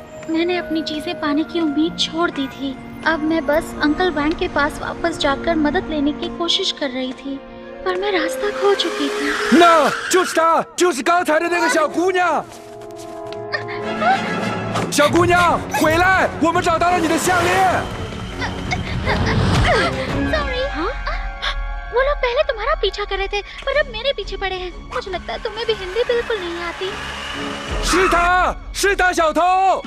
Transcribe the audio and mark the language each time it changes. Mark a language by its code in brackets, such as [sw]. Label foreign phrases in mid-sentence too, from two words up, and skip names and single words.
[hi] मैंने अपनी चीजें पाने की उम्मीद छोड़ दी थी। अब मैं बस अंकल वैंग के पास वापस जाकर मदद लेने की कोशिश कर रही थी, पर मैं रास्ता खो चुकी थी। [zh] 那就是她，就是刚才的那个小姑娘。小姑娘，回来！我们找到了你的项链。 [hi] Sorry, वो लोग पहले तुम्हारा पीछा कर रहे थे, पर अब मेरे पीछे पड़े हैं। मुझे लगता है तुम्हें भी हिंदी बिल्कुल नहीं आती। [zh] 是她，是她小偷。